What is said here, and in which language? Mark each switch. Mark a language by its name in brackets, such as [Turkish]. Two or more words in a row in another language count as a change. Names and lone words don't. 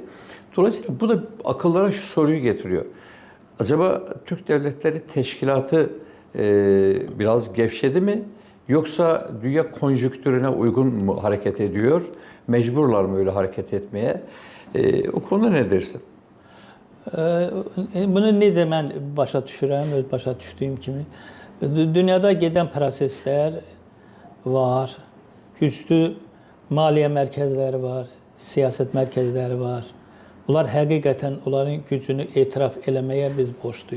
[Turkish] Dolayısıyla bu da akıllara şu soruyu getiriyor. Acaba Türk Devletleri Teşkilatı biraz gevşedi mi? Yoksa dünya konjüktürüne uygun mu hareket ediyor? Mecburlar mı öyle hareket etmeye? O konuda ne dersin? [Azerbaijani] Bunu necə mən başa düşürəm, öz başa düşdüyüm kimi. Dünyada gedən proseslər var, güclü maliyyə mərkəzləri var, siyasət mərkəzləri var. Bunlar həqiqətən onların gücünü etiraf eləməyə biz borcluyuq.